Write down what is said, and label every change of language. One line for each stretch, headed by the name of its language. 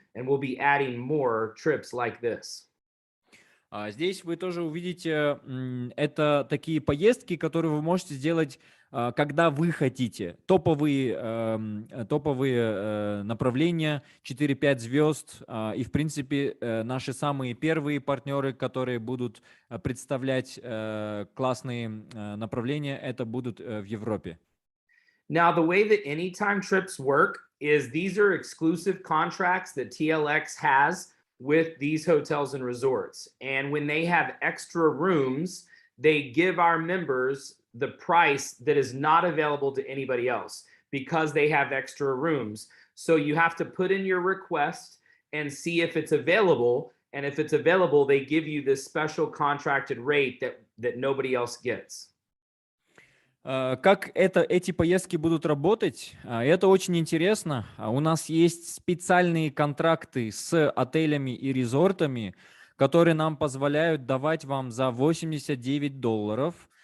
English: And we'll be adding more trips like this.
Russian: Здесь вы тоже увидите, это такие поездки, которые вы можете сделать, когда вы хотите. Топовые направления, 4-5 звезд. И, в принципе, наши самые первые партнеры, которые будут представлять классные направления, это будут в Европе.
English: Now, the way that anytime trips work is these are exclusive contracts that TLX has with these hotels and resorts. And when they have extra rooms, they give our members the price that is not available to anybody else because they have extra rooms. So you have to put in your request and see if it's available. And if it's available, they give you this special contracted rate that nobody else gets.
Russian: Как эти поездки будут работать? Это очень интересно. У нас есть специальные контракты с отелями и резортами, которые нам позволяют давать вам за $89.